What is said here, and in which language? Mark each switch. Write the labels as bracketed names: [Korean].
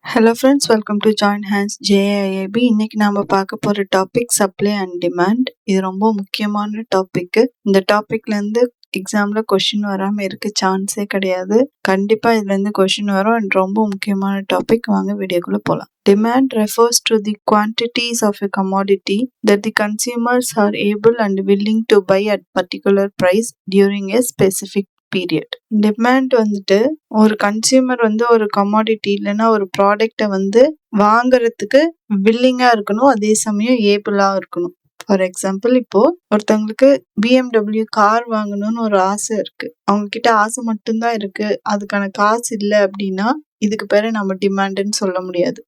[Tamil] Hello friends, welcome to join hands JIIB. இன்னைக்கு நாம பார்க்க போற டாபிக் சப்ளை அண்ட் டிமாண்ட். இது ரொம்ப முக்கியமான டாபிக். இந்த டாபிக்ல இருந்து எக்ஸாம்ல கொஸ்டின் வராம இருக்க சான்ஸே கிடையாது. கண்டிப்பா இதுல இருந்து கொஸ்டின் வரும் and ரொம்ப முக்கியமான டாபிக். வாங்க வீடியோக்குள்ள போலாம். [English] Demand refers to the quantities of a commodity that the consumers are able and willing to buy at particular price during a specific period. [Tamil] Demand வந்துட்டு ஒரு கன்சியூமர் ஒரு கமாடிட்டி இல்லைன்னா ஒரு ப்ராடக்டை வாங்குறதுக்கு வில்லிங்கா இருக்கணும், அதே சமயம் ஏபிளா இருக்கணும். ஃபார் எக்ஸாம்பிள், இப்போ ஒருத்தவங்களுக்கு BMW கார் வாங்கணும்னு ஒரு ஆசை இருக்கு. அவங்க கிட்ட ஆசை மட்டும்தான் இருக்கு, அதுக்கான காசு இல்லை அப்படின்னா இதுக்கு பேரு நம்ம டிமாண்டுன்னு சொல்ல முடியாது.